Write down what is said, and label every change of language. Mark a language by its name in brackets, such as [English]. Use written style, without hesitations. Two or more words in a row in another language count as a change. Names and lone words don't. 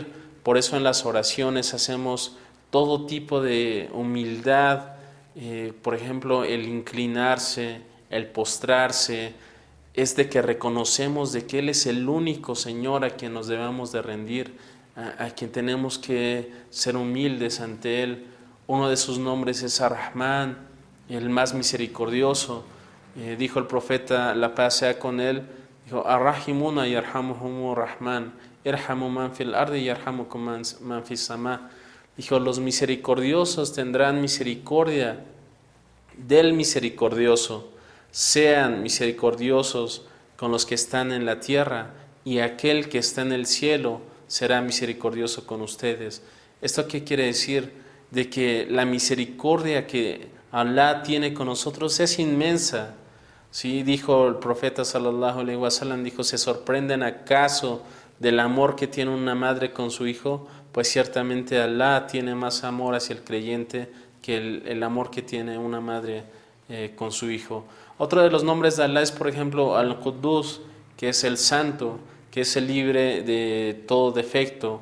[Spanish] Por eso en las oraciones hacemos todo tipo de humildad, por ejemplo, el inclinarse, el postrarse, es de que reconocemos de que Él es el único Señor a quien nos debemos de rendir, a quien tenemos que ser humildes ante Él. Uno de sus nombres es Ar-Rahman, el más misericordioso. Dijo el profeta, la paz sea con él, dijo, [Arabic] الراحمون يرحمهم الرحمن، ارحموا من في الأرض يرحمكم من في السماء. [Spanish] Dijo, los misericordiosos tendrán misericordia del misericordioso, sean misericordiosos con los que están en la tierra, y aquel que está en el cielo será misericordioso con ustedes. ¿Esto qué quiere decir? De que la misericordia que Allah tiene con nosotros es inmensa. Sí, dijo el profeta [Arabic] صلى الله عليه وسلم, [Spanish] dijo, ¿se sorprenden acaso del amor que tiene una madre con su hijo? Pues ciertamente Allah tiene más amor hacia el creyente que el amor que tiene una madre con su hijo. Otro de los nombres de Allah es, por ejemplo, Al-Quddus, que es el santo, que es el libre de todo defecto.